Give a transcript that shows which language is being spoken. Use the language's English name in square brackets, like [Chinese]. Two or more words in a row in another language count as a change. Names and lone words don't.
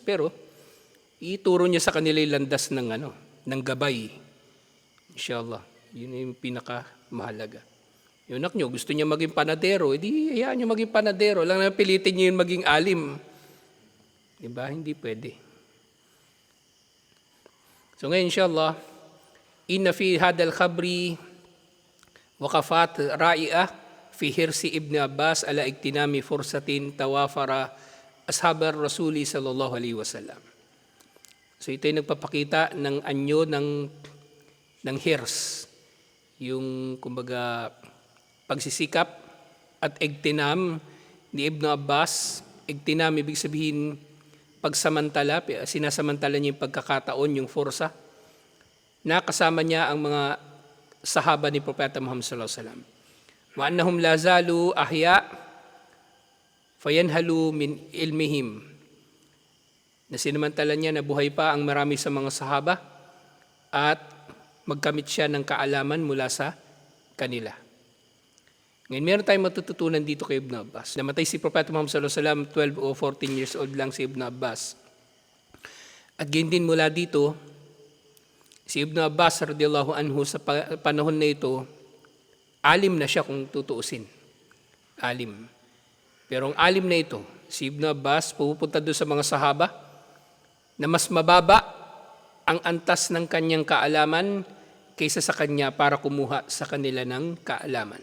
[Filipino] Pero ituro niya sa kanila yung landas ng gabay. Inshallah, yun yung pinakamahalaga. Yung anak nyo, gusto niya maging panadero, edi hayaan nyo maging panadero. Lang na pilitin niyo yung maging alim. Diba? Hindi pwede. So ngayon, inshallah, [Arabic] إن في هذا الخبر وقفات رائعة في حرص ابن عباس على اغتنام فرصة توافر أصحاب الرسول صلى الله عليه وسلم. [Filipino] So ito yung nagpapakita ng anyo ng hirs. Yung, kumbaga, pagsisikap at igtinam ni Ibn Abbas. Igtinam, ibig sabihin, pagsamantala, sinasamantala niya yung pagkakataon, yung forsa, na kasama niya ang mga sahaba ni Propeta Muhammad [Arabic] صلى الله عليه وسلم. وأنهم لا زالوا أحياء فينهلون من علمهم. [Filipino] Na sinamantala niya na buhay pa ang marami sa mga sahaba at magkamit siya ng kaalaman mula sa kanila. Ngayon, meron tayong matututunan dito kay Ibn Abbas. Namatay si Propeta Muhammad [Arabic] صلى الله عليه وسلم, [Filipino] 12 o 14 [English] years old [Filipino] lang si Ibn Abbas. At ganyan din mula dito, si Ibn Abbas [Arabic] رضي الله عنه [Filipino] sa panahon na ito, alim na siya kung tutuusin. Alim. Pero ang alim na ito, si Ibn Abbas, pupunta doon sa mga sahaba na mas mababa ang antas ng kanyang kaalaman kaysa sa kanya para kumuha sa kanila ng kaalaman.